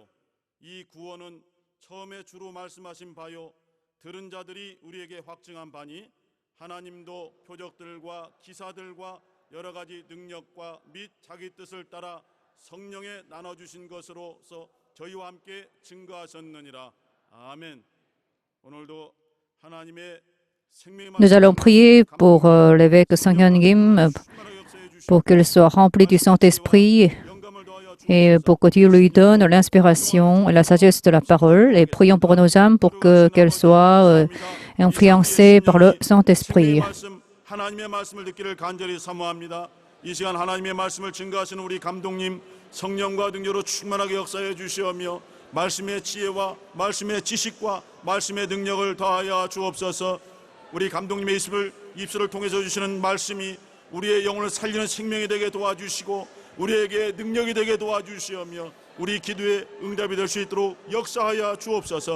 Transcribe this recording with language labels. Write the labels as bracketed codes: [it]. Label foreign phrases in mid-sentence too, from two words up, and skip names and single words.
[ko] 이 구원은 처음에 주로 말씀하신 바요 들은 자들이 우리에게 확증한 바니 하나님도 표적들과 기사들과 여러 가지 능력과 및 자기 뜻을 따라 성령에 나눠주신 것으로서 저희와 함께 증거하셨느니라. 아멘. 오늘도 하나님의 [fr] Nous allons prier pour l'évêque Sang-Hyun Kim, pour qu'il soit rempli du Saint-Esprit et pour que Dieu lui donne l'inspiration et la sagesse de la parole. Et prions pour nos âmes pour qu'elles soient influencées par le Saint-Esprit. [ko] 하나님의 말씀을 듣기를 간절히 사모합니다. 이 시간 하나님의 말씀을 증거하시는 우리 감독님 성령과 능력으로 충만하게 역사해 주시오며 말씀의 지혜와 말씀의 지식과 말씀의 능력을 더하여 주옵소서. 우리 감독님의 입술을 통해서 주시는 말씀이 우리의 영혼을 살리는 생명이 되게 도와주시고 우리에게 능력이 되게 도와주시오며 우리 기도에 응답이 될 수 있도록 역사하여 주옵소서.